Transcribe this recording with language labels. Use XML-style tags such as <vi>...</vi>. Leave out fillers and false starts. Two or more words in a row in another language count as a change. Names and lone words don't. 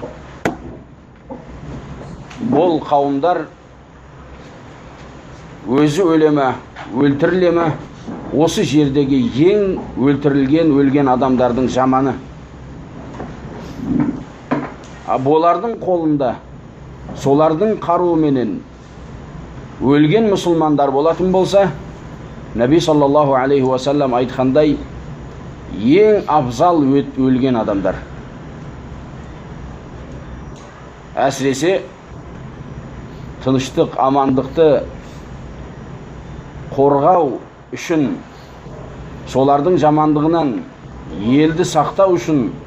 <kk>Бұл қауымдар өзі өлеме, өлтірілеме, осы жердегі ең өлтірілген, өлген адамдардың жаманы. Олардың қолында, солардың қаруыменен өлген мұсылмандар болатын болса,</kk> <ar>النبي صلى الله عليه وسلم</ar> <kk>айтқандай, ең абзал өлген адамдар. Әсіресе тыныштық, амандықты қорғау үшін, солардың жамандығынан елді сақтау үшін,</kk>